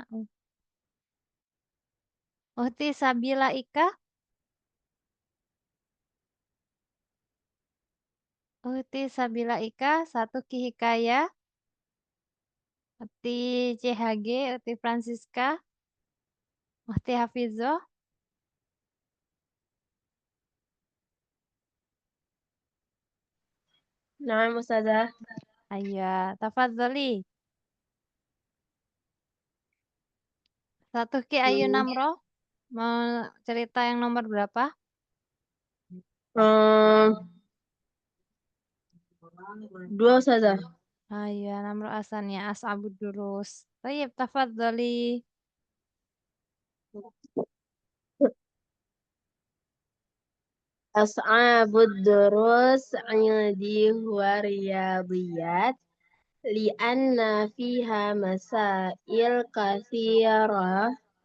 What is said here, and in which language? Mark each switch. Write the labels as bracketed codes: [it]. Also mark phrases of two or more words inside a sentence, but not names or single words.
[id] Uhti sabila ika. Uhti sabila ika. Satu ki hikayah. Uhti CHG. Uhti Francisca. Uhti Hafizoh. [ar] نعم أستاذة. [id] Ayah, tafadzali. Satu ki Ayu Namro. Mau cerita yang nomor berapa? Dua Ustazah. Ayah, Namro asalnya [ar] أصعب الدروس. طيب، تفضلي. أصعب الدروس عندي هو الرياضيات لأن فيها مسائل كثيرة